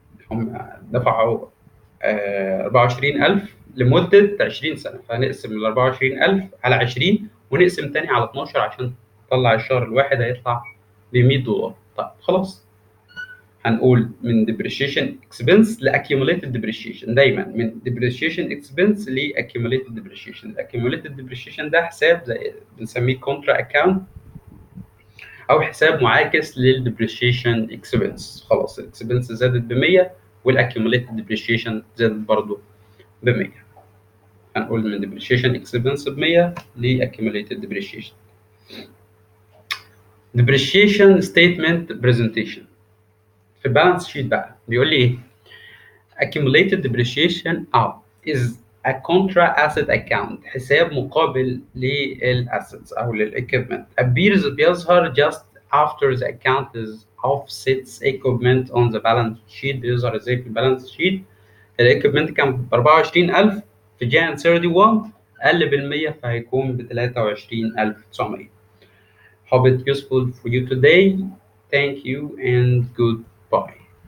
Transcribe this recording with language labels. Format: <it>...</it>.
<ar>هم دفعوا 24000 لمده 20 سنه، فهنقسم ال 24000 على 20 ونقسم تاني على 12 عشان نطلع الشهر الواحد هيطلع ب $100. طيب خلاص، هنقول من depreciation expense ل accumulated depreciation. دايما من depreciation expense ل accumulated depreciation. accumulated depreciation ده حساب زي بنسميه contra account او حساب معاكس لل depreciation expense. خلاص الاكسبنس زادت ب 100 والاccumulated depreciation زادت برضه ب 100. هنقول من depreciation expense ب 100 ل accumulated depreciation. depreciation statement presentation في البالانس شيت بقى بيقول لي ايه؟</ar> <en>accumulated depreciation is a contra asset account،</en> <ar>حساب مقابل للأسيتس أو للإكويبمنت.</ar> <en>بيظهر just after the account is offsets equipment on the balance sheet.</en> <ar>بيظهر ازاي في البالانس شيت؟ الإكويبمنت كان ب 24000 في جان 31 قل بال 100 فهيكون ب 23900.</ar> <en>Hope it's useful for you today. Thank you and goodbye.</en>